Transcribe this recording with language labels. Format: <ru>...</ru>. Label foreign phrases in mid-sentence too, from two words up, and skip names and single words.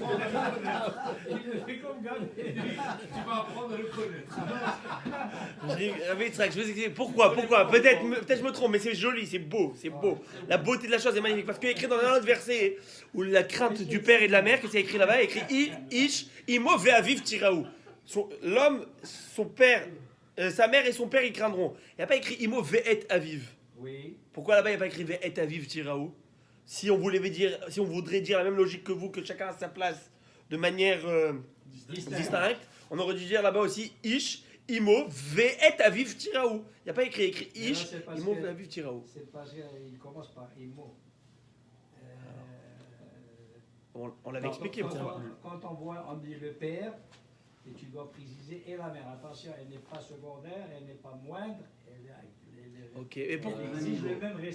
<fr>Il le fait comme Gabriel. Tu vas apprendre à le connaître. je vais vous expliquer pourquoi. Peut-être je me trompe, mais c'est joli, c'est beau, c'est beau. La beauté de la chose est magnifique parce qu'il y a écrit dans un autre verset où la crainte du père et de la mère, que c'est écrit là-bas, il y a écrit</fr> <he>איש אמו ואביו תיראו.</he> <fr>L'homme, son père, sa mère et son père, ils craindront. Il n'y a pas écrit</fr> <he>אמו ואת אביו.</he> <fr>Oui. Pourquoi là-bas il n'y a pas écrit</fr> <he>ואת אביו תיראו?</he> <fr>Si on voudrait dire la même logique que vous, que chacun a sa place de manière distincte, on aurait dû dire là-bas aussi</fr> <he>איש אמו ואת אביו תיראו.</he> <fr>Il n'y a pas écrit Mais non, ish c'est parce imo que-</fr> <he>ואביו תיראו.</he> <fr>C'est parce qu'il commence par Imo. On l'avait expliqué. pourquoi. Quand on dit le père, et tu dois préciser et la mère. Attention, elle n'est pas secondaire, elle n'est pas moindre. Ok, et pourquoi Elle exige le même respect.</fr>